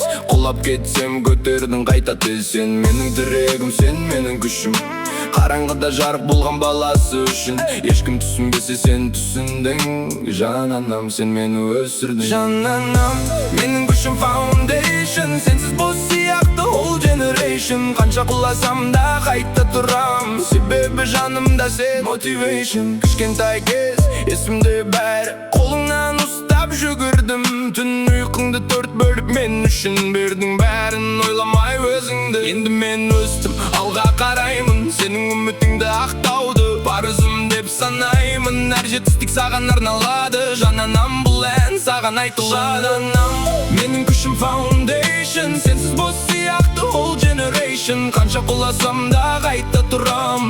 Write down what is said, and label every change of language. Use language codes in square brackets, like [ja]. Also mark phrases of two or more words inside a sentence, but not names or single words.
[kk] Құлап кетсем көтердің қайта тез. Сен менің тірегім, сен менің күшім. Қараңғыда жарық болған баласы үшін. Ешкім түсінбесе сен түсіндің. Жананам, сен мені өсірдің. Жананам, менің күшім foundation. Сенсіз бос сияқты [en] whole generation. [kk] Қанша құласам да қайта тұрам. Себебі жанымда сен motivation. Кішкентай кез есімде бәрі. Қолыңнан ұстап жүгірдім. Түн ұйқыңды төрт бөліп мен үшін бердің. Бәрін ойламай өзіңді. Енді мен өстім, алға қараймын. Сенің үмітіңді ақтауды парызым деп санаймын. Әр жетістік саған арналады. Жананам, бұл ән саған айтылады. Жананам, менің күшім foundation. Сенсіз бос сияқты [en] whole generation. [kk] Қанша құласам да қайта тұрам.